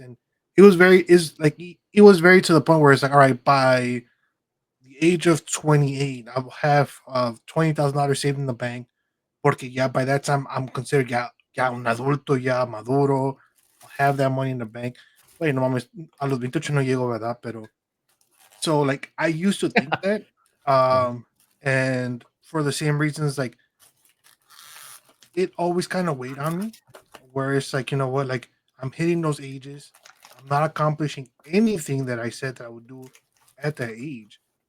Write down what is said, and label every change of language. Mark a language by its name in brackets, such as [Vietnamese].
[English] And it was very is like it was very to the point where it's like, all right, by the age of 28 I will have $20,000 saved in the bank, [Spanish] porque ya [English] by that time I'm considered [Spanish] ya un adulto, ya maduro. [English] I'll have that money in the bank. [Spanish] Wait, no mames, a los 28 no llego, ¿verdad? Pero [English] so like I used to think that, Uh-huh. and for the same reasons, like it always kind of weighed on me, where it's like, you know what, like I'm hitting those ages, I'm not accomplishing anything that I said that I would do at that age.